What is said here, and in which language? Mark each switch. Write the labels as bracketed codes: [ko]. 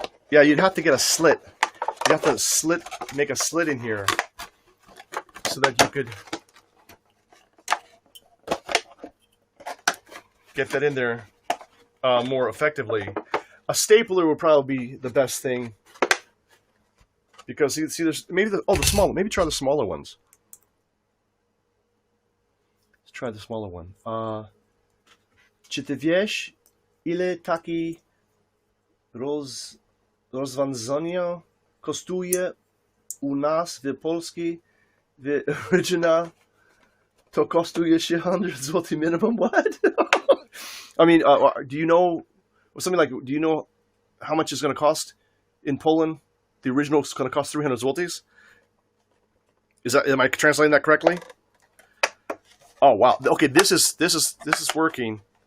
[en] Yeah, you'd have to get a slit. You have to make a slit in here so that you could get that in there more effectively. A stapler would probably be the best thing because see there's maybe the smaller. Maybe try the smaller ones. Let's try the smaller one. [pl] Czy ty wiesz, ile taki rozwiązanie kosztuje u nas w Polsce? W original to kosztuje 100 zł minimum. [en] What? I mean, do you know something like? Do you know how much it's going to cost in Poland? The original is going to cost 300 zlotys. Is that? Am I translating that correctly? Oh wow. Okay, this is working.